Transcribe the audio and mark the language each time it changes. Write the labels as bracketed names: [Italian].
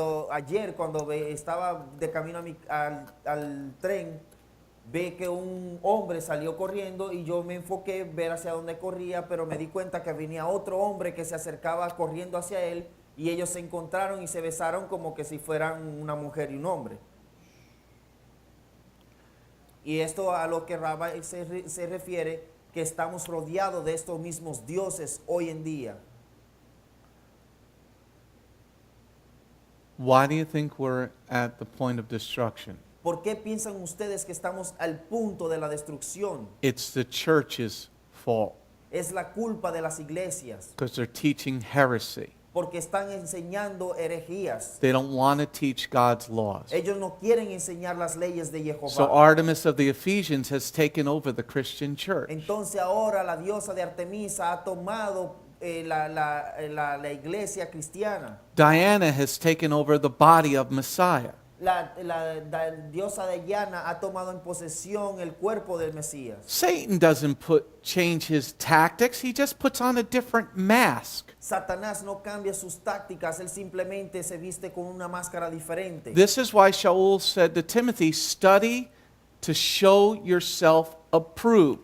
[Spanish] Ayer cuando estaba de camino al tren, ve que un hombre salió corriendo y yo me enfoqué ver hacia dónde corría, pero me di cuenta que venía otro hombre que se acercaba corriendo hacia él y ellos se encontraron y se besaron como que si fueran una mujer y un hombre. Y esto a lo que Rabbi se refiere, que estamos rodeados de estos mismos dioses hoy en día. [English] Why do you think we're at the point of destruction? [Spanish] ¿Por qué piensan ustedes que estamos al punto de la destrucción? [English] It's the church's fault [Spanish] Es la culpa de las iglesias, [English] because they're teaching heresy. [Spanish] porque están enseñando herejías. [English] They don't want to teach God's laws. [Spanish] Ellos no quieren enseñar las leyes de Jehová. [English] So Artemis of the Ephesians has taken over the Christian church. [Spanish] Entonces ahora la diosa de Artemisa ha tomado la iglesia cristiana. [English] Diana has taken over the body of Messiah. [Spanish] La diosa de Diana ha tomado en posesión el cuerpo del Mesías. [English] Satan doesn't change his tactics, he just puts on a different mask. [Spanish] Satanás no cambia sus tácticas, él simplemente se viste con una máscara diferente. [English] This is why Shaul said to Timothy, study to show yourself approved.